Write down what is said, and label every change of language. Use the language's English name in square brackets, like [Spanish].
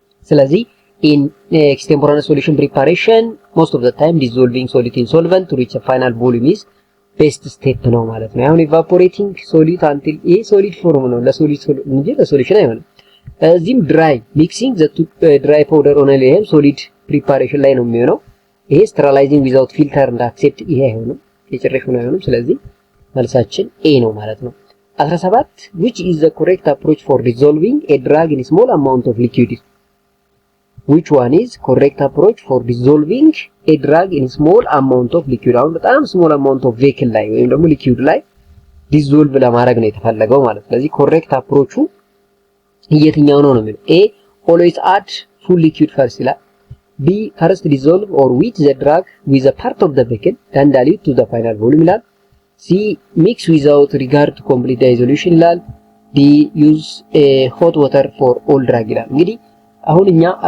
[English] ስለዚህ in extemporaneous solution preparation most of the time dissolving solid in solvent to reach a final volume is best step [Amharic] ነው ማለት ነው። [English] አሁን evaporating solid until ይሄ solid form ነው [Amharic] ለሶሊድ እንጂ ለሶሉሽን አይሆንም። [English] እዚህም dry mixing the dry powder only ይሄም solid preparation ላይ ነው የሚሆነው። ይሄ sterilizing without filter and accept [Amharic] ይሄ አይሆንም የጭራሽ ነው አይሆንም። ስለዚህ መልሳችን A ነው ማለት ነው። [English] 17 which is the correct approach for dissolving a drug in a small amount of liquid? which one is correct approach for dissolving a drug in a small amount of liquid? አሁን በጣም small amount of vehicle ላይ ወይም ደግሞ liquid ላይ dissolve [Amharic] ለማድረግ ነው የተፈለገው ማለት ነው። [English] ስለዚህ correct approach [Amharic] የትኛው ነው የሚለው [English] A always add full liquid first ይላል። B first dissolve or with the drug with a part of the vehicle then dilute to the final volume ይላል። C mix without regard to complete dissolution ይላል። D use hot water for all drug ይላል። [Amharic] እንግዲህ አሁን እኛ